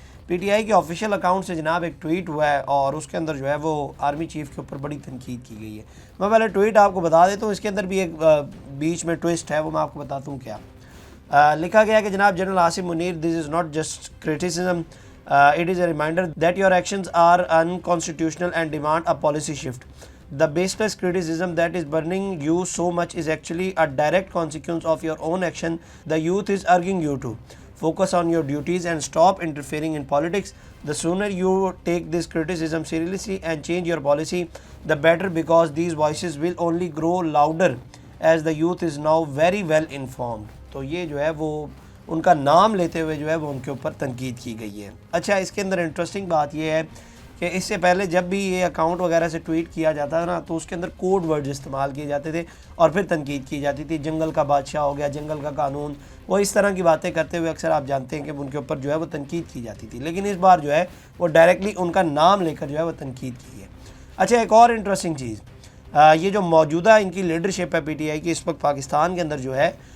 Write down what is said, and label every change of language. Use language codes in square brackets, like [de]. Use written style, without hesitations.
[ur] P T I کے official account سے جناب ایک ٹویٹ ہوا ہے، اور اس کے اندر جو ہے وہ آرمی چیف کے اوپر بڑی تنقید کی گئی ہے۔ میں پہلے ٹویٹ آپ کو بتا دیتا ہوں، اس کے اندر بھی ایک بیچ میں ٹوسٹ ہے، وہ میں آپ کو بتاتا ہوں کیا لکھا گیا ہے کہ جناب general Asim Munir, [en] This is not just criticism, it is a reminder that your actions are unconstitutional and demand a policy shift. The baseless criticism that is burning you so much is actually a direct consequence of your own action. The youth is urging you to focus on your duties and stop interfering in politics. The sooner you take this criticism seriously and change your policy, the better, because these voices will only grow louder as the youth is now very well informed. [ur] تو یہ جو ہے وہ ان کا نام لیتے ہوئے جو ہے وہ ان کے اوپر تنقید کی گئی ہے۔ اچھا، اس کے اندر انٹرسٹنگ بات یہ ہے کہ اس سے پہلے جب بھی یہ اکاؤنٹ وغیرہ سے ٹویٹ کیا جاتا تھا نا، تو اس کے اندر کوڈ ورڈز استعمال کیے جاتے تھے اور پھر تنقید کی جاتی تھی۔ جنگل کا بادشاہ ہو گیا، جنگل کا قانون، وہ اس طرح کی باتیں کرتے ہوئے اکثر آپ جانتے ہیں کہ ان کے اوپر جو ہے وہ تنقید کی جاتی تھی۔ لیکن اس بار جو ہے وہ ڈائریکٹلی ان کا نام لے کر جو ہے وہ تنقید کی ہے۔ اچھا، ایک اور انٹرسٹنگ چیز، یہ جو موجودہ ان کی لیڈرشپ ہے پی ٹی آئی کی اس وقت پاکستان کے اندر جو ہے،